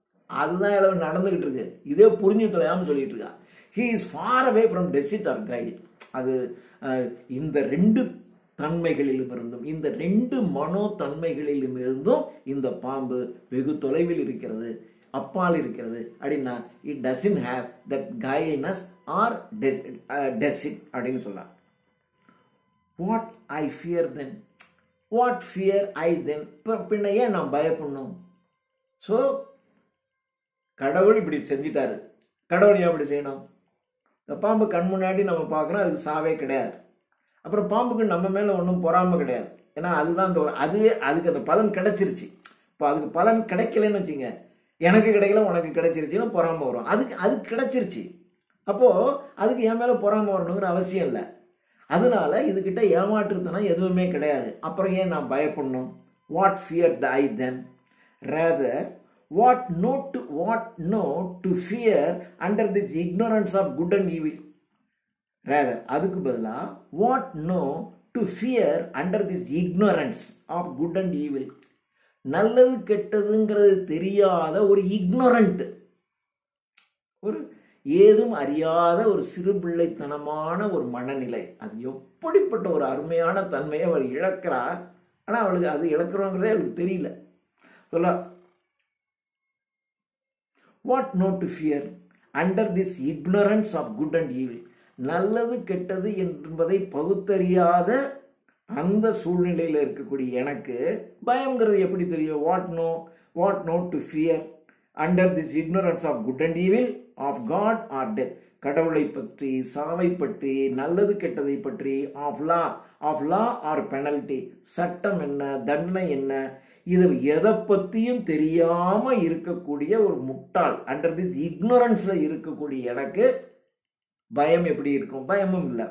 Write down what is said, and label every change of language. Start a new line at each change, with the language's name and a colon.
Tamil: அதுதான் அளவு நடந்துகிட்டு இருக்கு, இதே புரிஞ்சு தொலையாம சொல்லிட்டு இருக்கா.
English: he is far away from deceit or guile.
Tamil: அது இந்த 2 தன்மைகளிலும் இருந்தும், இந்த 2 மனோ தன்மைகளிலும் இருந்தும் இந்த பாம்பு வெகு தொலைவில் இருக்கிறது, அப்பால் இருக்கிறது. அப்படின்னா
English: it doesn't have that guileiness or deceit
Tamil: அப்படின்னு சொல்றான்.
English: what I fear then. What fear I then?
Tamil: பின்ன ஏன் நான் பயப்படணும்? ஸோ கடவுள் இப்படி செஞ்சிட்டாரு, கடவுள் ஏன் இப்படி செய்யணும்? இந்த பாம்பு கண் முன்னாடி நம்ம பார்க்குறோம், அதுக்கு சாவே கிடையாது. அப்புறம் பாம்புக்கு நம்ம மேலே ஒன்றும் பொறாமை கிடையாது. ஏன்னா அதுதான் அந்த அதுவே அதுக்கு அந்த பலன் கிடைச்சிருச்சு. இப்போ அதுக்கு பலன் கிடைக்கலன்னு வச்சுங்க, எனக்கு கிடைக்கல உனக்கு கிடைச்சிருச்சுன்னு பொறாமை வரும். அதுக்கு கிடைச்சிருச்சு. அப்போது அதுக்கு என் மேலே பொறாமை வரணுங்கிற அவசியம் இல்லை. அதனால இதுகிட்ட ஏமாற்றுத்தனம் எதுவுமே கிடையாது. அப்புறம் ஏன் நான் பயப்படணும்?
English: What fear the I then? Rather what no to fear under this ignorance of good and evil. Rather
Tamil: அதுக்கு பதிலா
English: what no to fear under this ignorance of good and evil.
Tamil: நல்லது கெட்டதுங்கிறது தெரியாத ஒரு இக்னோரண்ட், ஒரு ஏதும் அறியாத ஒரு சிறு பிள்ளைத்தனமான ஒரு மனநிலை. அது எப்படிப்பட்ட ஒரு அருமையான தன்மையை அவள் இழக்கிறார். ஆனால் அவளுக்கு அது இழக்கிறோங்கிறதே அவளுக்கு தெரியல.
English: சொல்ல what not to fear under this ignorance of good and evil.
Tamil: நல்லது கெட்டது என்பதை பகுத்தறியாத அந்த சூழ்நிலையில் இருக்கக்கூடிய எனக்கு பயம்ங்கிறது எப்படி தெரியும்?
English: what not to fear under this ignorance of good and evil, of God or death.
Tamil: கடவுளை பற்றி, சாவை பற்றி, நல்லது கெட்டதை பற்றி,
English: of law or penalty.
Tamil: சட்டம் என்ன, தண்டனை என்ன, இது எதை பற்றியும் தெரியாம இருக்கக்கூடிய ஒரு முட்டாள், அண்டர் திஸ் இக்னோரன்ஸ்ல இருக்கக்கூடிய எனக்கு பயம் எப்படி இருக்கும்? பயமும் இல்லை.